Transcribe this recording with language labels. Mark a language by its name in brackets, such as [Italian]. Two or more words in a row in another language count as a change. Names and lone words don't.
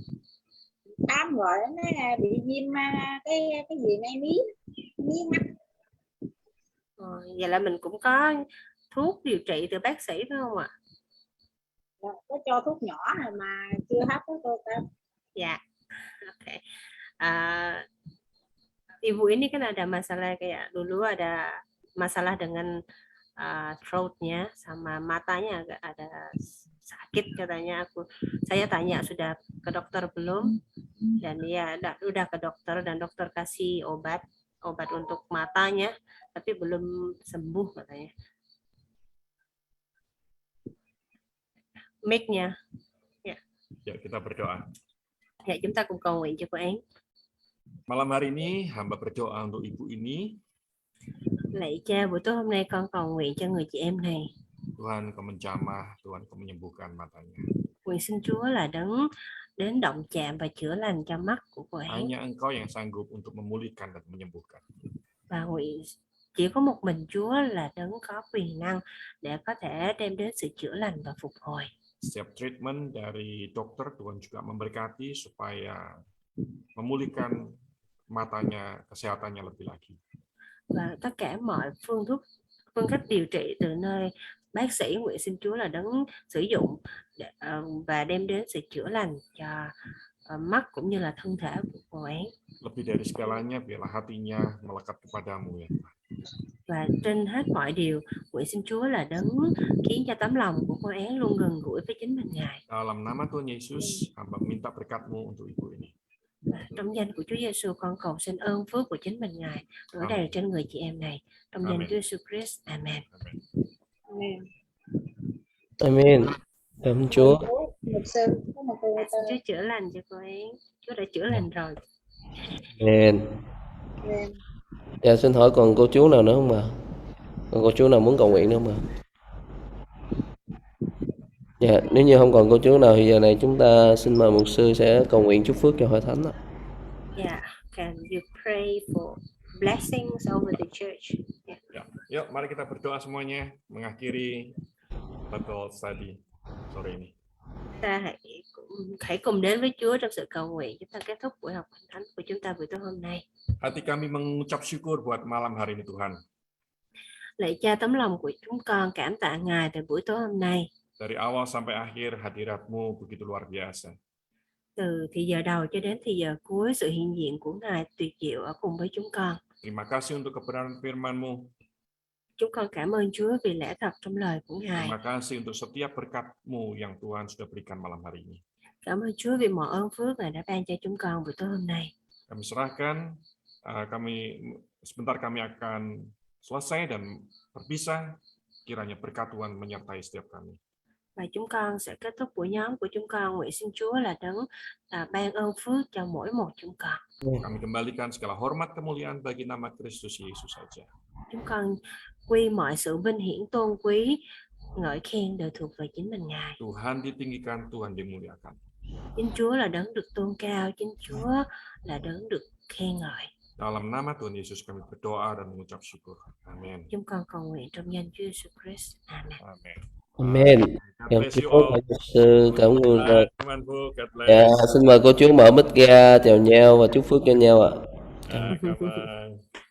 [Vietnamese] Khám rồi nó bị viêm cái gì ngay mí mắt. Vậy là mình cũng có thuốc điều trị từ bác sĩ phải không ạ? Có cho thuốc nhỏ rồi mà chưa hết đó cô ta. Dạ. [Indonesian] Oke. Ibu ini kan ada masalah kayak dulu ada masalah dengan throat-nya sama matanya agak ada sakit katanya. Saya tanya sudah ke dokter belum, dan dia udah ke dokter dan dokter kasih obat untuk matanya tapi belum sembuh katanya. Mic-nya. Ya, kita berdoa. Ya, [Vietnamese] chúng ta cùng cầu nguyện cho cô Án. [Indonesian] Malam hari ini hamba berdoa untuk ibu ini. [Vietnamese] Lạy Cha, buổi tối hôm nay con cầu nguyện cho người chị em này. [Indonesian] Tuhan Kau menjamah, Tuhan Kau menyembuhkan matanya. [Vietnamese] Nguyện xin Chúa là đấng đến động chạm và chữa lành cho mắt của cô Án. [Indonesian] Hanya Engkau yang sanggup untuk memulihkan dan menyembuhkan. [Vietnamese] Và nguyện chỉ có một mình Chúa là đấng có quyền năng để có thể đem đến sự chữa lành và phục hồi. [Indonesian] Setiap treatment dari dokter Tuhan juga memberkati supaya memulihkan matanya, kesehatannya lebih lagi. [Vietnamese] Và tất cả mọi phương cách điều trị từ nơi bác sĩ, nguyện xin Chúa là đấng sử dụng và đem đến sự chữa lành cho mắt cũng như là thân thể của cô ấy. [Indonesian] Lebih dari segalanya, biarlah hatinya melekat kepadamu ya. [Vietnamese] Và trên hết mọi điều, nguyện xin Chúa là đấng khiến cho tấm lòng của cô Án luôn gần gũi với chính mình Ngài. [Indonesian] Dalam nama Tuhan Yesus, hamba minta berkat-Mu untuk ibu ini. [Vietnamese] Trong danh của Chúa Giêsu, con cầu xin ơn phước của chính mình Ngài đổ đầy trên người chị em này. Trong danh Chúa Giêsu Christ, Amen. Amen. Amen. Cảm Chúa. Mục sư có một câu Chúa chữa lành cho cô Án. Chúa đã chữa lành rồi. Amen. Amen. Dạ, xin hỏi còn cô chú nào nữa không ạ? Còn cô chú nào muốn cầu nguyện nữa không ạ? Dạ, nếu như không còn cô chú nào thì giờ này chúng ta xin mời mục sư sẽ cầu nguyện chúc phước cho hội thánh ạ. [English] Yeah, can you pray for blessings over the church? Yeah. [Indonesian] Ya, yuk mari kita berdoa semuanya mengakhiri [English] Bible study [Indonesian] sore ini. [Vietnamese] Ta hãy cùng đến với Chúa trong sự cầu nguyện. Chúng ta kết thúc buổi học Hội Thánh của chúng ta buổi tối hôm nay. [Indonesian] Hati kami mengucap syukur buat malam hari ini Tuhan. [Vietnamese] Lạy Cha, tấm lòng của chúng con cảm tạ Ngài từ buổi tối hôm nay. [Indonesian] Dari awal sampai akhir hadirat-Mu begitu luar biasa. [Vietnamese] Từ thì giờ đầu cho đến thì giờ cuối, sự hiện diện của Ngài tuyệt diệu ở cùng với chúng con. [Indonesian] Terima kasih untuk kebenaran firman-Mu. [Vietnamese] Chúng con cảm ơn Chúa vì lẽ thật trong lời của Ngài. [Indonesian] Terima kasih untuk setiap berkat-Mu yang Tuhan sudah berikan malam hari ini. [Vietnamese] Cảm ơn Chúa vì mọi ơn phước Ngài đã ban cho chúng con buổi tối hôm nay. [Indonesian] Kami serahkan, sebentar kami akan selesai dan berpisah. Kiranya berkat Tuhan menyertai setiap kami. [Vietnamese] Và chúng con sẽ kết thúc buổi nhóm của chúng con. Nguyện xin Chúa là đấng ban ơn phước cho mỗi một chúng con. [Indonesian] Kami kembalikan segala hormat kemuliaan bagi nama Kristus Yesus saja. [Vietnamese] Chúng con quy mọi sự vinh hiển tôn quý, ngợi khen đều thuộc về chính mình Ngài. [Indonesian] Tuhan ditinggikan, Tuhan dimuliakan. [Vietnamese] Chính Chúa là đấng được tôn cao, chính Chúa là đấng được khen ngợi. [Indonesian] Dalam nama Tuhan Yesus kami berdoa dan mengucap syukur. Amin. [Vietnamese] Chúng con cầu nguyện trong danh Chúa Jesus Christ. Amen. Amen. Amen. Cảm [English] Bless you [Vietnamese] Chúa [English] all. [Vietnamese] và mục sư, cảm ơn. [Indonesian] Tuhan Bu, [English] God bless. [Vietnamese] Dạ, xin mời cô chú mở mic ra chào nhau và chúc phước cho nhau ạ. Cảm ơn.